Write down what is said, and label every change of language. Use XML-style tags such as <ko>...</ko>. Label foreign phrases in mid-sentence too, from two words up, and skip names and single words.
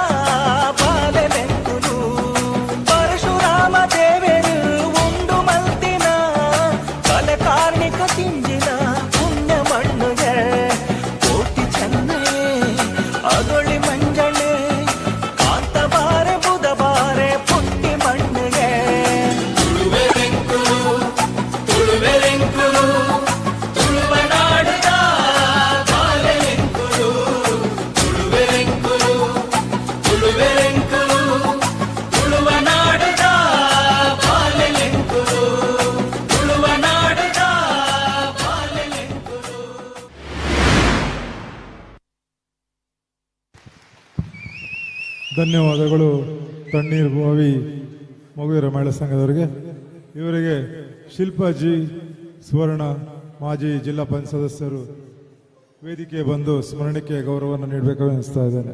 <tcy>ಬಾಲೆಲೆಂಕುಲು ಪರಶುರಾಮ ದೇವರು ಉಂಡು ಮಲ್ತಿನ ಕಲೆ ಕಾರ್ಣಿಕ ತಿಂಜಿನ ಪುಣ್ಯ ಮಣ್ಣುಗೆ ಕೋಟಿ ಚೆನ್ನಯೇ ಅಗೊಳಿ ಮಂಜಳೆ ಕಾಂತಬಾರೆ ಬುಧಬಾರೆ ಪುಟ್ಟಿ ಮಣ್ಣುಗೆ ತುಳುವೆರೆಂಕುಲು ತುಳುವೆರೆಂಕುಲು ತುಳುವ ನಾಡುದ ಬಾಲೆಲೆಂಕುಲು ತುಳುವೆರೆಂಕುಲು ತುಳುವೆರೆಂಕುಲು ತುಳುವ ನಾಡುದ ಬಾಲೆಲೆಂಕುಲು ತುಳುವ ನಾಡುದ ಬಾಲೆಲೆಂಕುಲು.</tcy> <kn>ಧನ್ಯವಾದಗಳು ತಣ್ಣೀರು ಭೂಮಿ ಮಗುವಿರ ಮಹಿಳಾ ಸಂಘದವರಿಗೆ. ಇವರಿಗೆ ಶಿಲ್ಪಾಜಿ ಸುವರ್ಣ ಮಾಜಿ ಜಿಲ್ಲಾ ಪಂಚಾಯತ್ ಸದಸ್ಯರು ವೇದಿಕೆ ಬಂದು ಸ್ಮರಣಕ್ಕೆ ಗೌರವವನ್ನು ನೀಡಬೇಕು ಅನಿಸ್ತಾ ಇದ್ದೇನೆ.</kn>